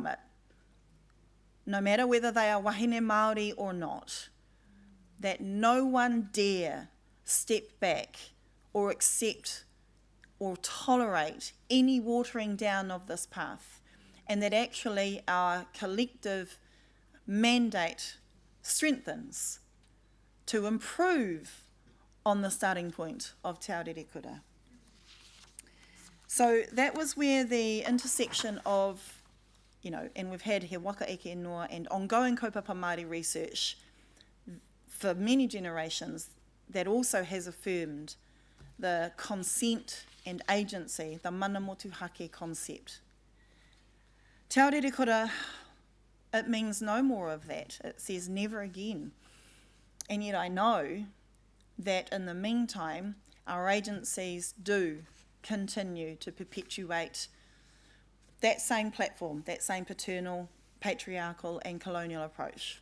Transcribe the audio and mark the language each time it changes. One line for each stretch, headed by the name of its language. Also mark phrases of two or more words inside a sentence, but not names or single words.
English: it, no matter whether they are
Māori: wahine Māori
English: or not, that no one dare step back or accept or tolerate any watering down of this path, and that actually our collective mandate strengthens to improve on the starting point of Te Ao Rerekura. So that was where the intersection of, and we've had
Māori: he waka eke noa
English: and ongoing
Māori: kaupapa Māori
English: research for many generations that also has affirmed the consent and agency, the
Māori: mana motu hake
English: concept. Te Ao Rerekura, it means no more of that. It says never again. And yet I know that in the meantime, our agencies do continue to perpetuate that same platform, that same paternal, patriarchal and colonial approach.